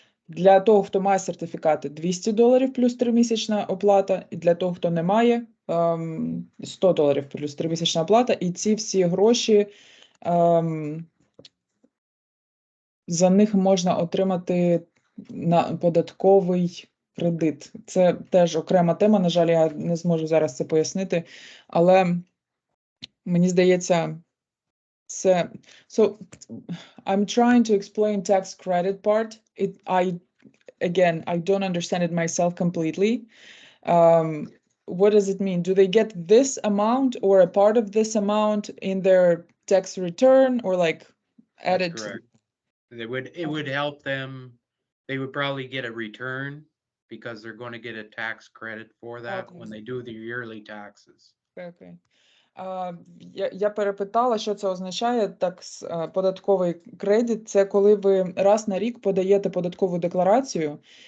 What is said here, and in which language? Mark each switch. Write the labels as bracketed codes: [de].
[uk] Для того, хто має сертифікати, $200 плюс 3-місячна оплата, і для того, хто не має, $100 плюс 3-місячна оплата, і ці всі гроші, за них можна отримати на податковий кредит. Це теж окрема тема, на жаль, я не зможу зараз це пояснити, але мені здається, це... [en] So, I'm trying to explain tax credit part. I don't understand it myself completely. What does it mean? Do they get this amount or a part of this amount in their tax return, or like added? That's correct. It would help them. They would probably get a return because they're going to get a tax credit for that when they do the yearly taxes. Okay. [uk] Я перепитала, що це означає. Податковий кредит – це коли ви раз на рік подаєте податкову декларацію,